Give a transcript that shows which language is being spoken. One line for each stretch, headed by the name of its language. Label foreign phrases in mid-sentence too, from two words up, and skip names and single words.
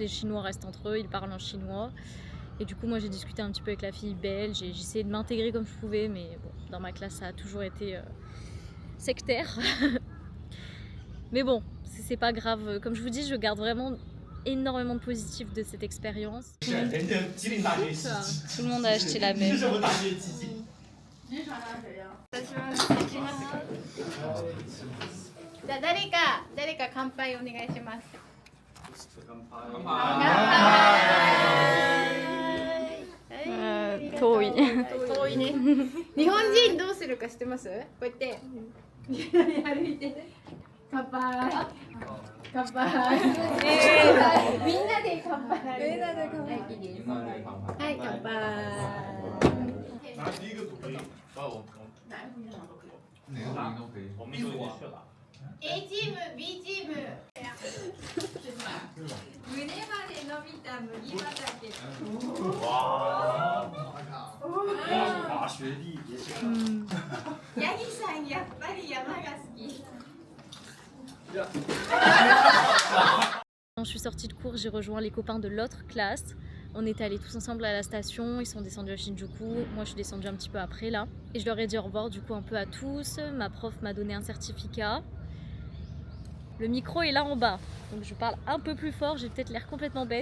French: Les Chinois restent entre eux, ils parlent en chinois. Et du coup, moi j'ai discuté un petit peu avec la fille belge, j'ai essayé de m'intégrer comme je pouvais, mais bon, dans ma classe ça a toujours été sectaire. Mais bon, c'est pas grave. Comme je vous dis, je garde vraiment énormément de positif de cette expérience. Tout le monde a acheté la même.
Japanese: じゃあ誰か乾杯お願いします。遠い。遠いね。日本人どうするか知ってます？こうやって歩いて乾杯。乾杯。みんなで乾杯。みんなで乾杯。はい、乾杯。
Chinese: 第一个组可以，我们都去了。
Japanese: A チーム、B チーム。胸まで伸びた麦畑。
Chinese: 哇！大学弟也是。
Japanese: ヤギさんやっぱり山が好き。
French: Quand je suis sortie de cours, j'ai rejoint les copains de l'autre classe. On était allés tous ensemble à la station, ils sont descendus à Shinjuku, moi je suis descendue un petit peu après là. Et je leur ai dit au revoir du coup un peu à tous. Ma prof m'a donné un certificat. Le micro est là en bas, donc je parle un peu plus fort, j'ai peut-être l'air complètement bête.